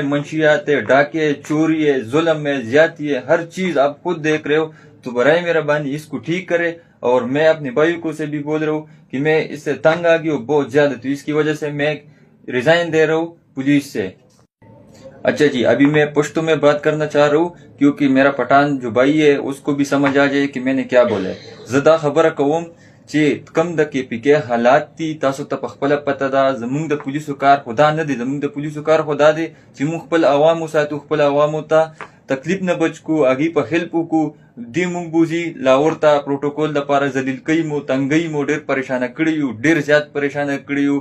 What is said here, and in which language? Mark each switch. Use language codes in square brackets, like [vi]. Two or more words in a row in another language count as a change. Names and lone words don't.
[ur] منشیات ہے، ڈاکے ہے، چوری ہے، ظلم ہے، زیادتی ہے، ہر چیز آپ خود دیکھ رہے ہو، تو برائے مہربانی اس کو ٹھیک کرے۔ اور میں اپنے بھائیوں کو سے بھی بول رہا ہوں کہ میں اس سے تنگ آ گیا ہوں بہت زیادہ، تو اس کی وجہ سے میں ریزائن دے رہا ہوں پولیس سے۔ اچھا جی، ابھی میں پشتو میں بات کرنا چاہ رہا ہوں کیونکہ میرا پٹھان جو بھائی ہے اس کو بھی سمجھ آ جائے کہ میں نے کیا بولا ہے۔ [ps] زدا خبر کوم چې کم د کې پی کې حالات دي، تاسو ته په خپله پته ده زمونږ د پولیسو کار خو دا نه دی، زمونږ د پولیسو کار خو دا دی چې مونږ خپل عوامو ساتو، خپل عوامو ته تکلیف نه بچ کو، هغوی په هیلپ وکړو، دی مونږ بوځي لاهور ته پروټوکول دپاره ذلیل کوي مو، تنګوي مو، ډېر پریشانه کړي یو، ډېر زیات پریشانه کړي یو۔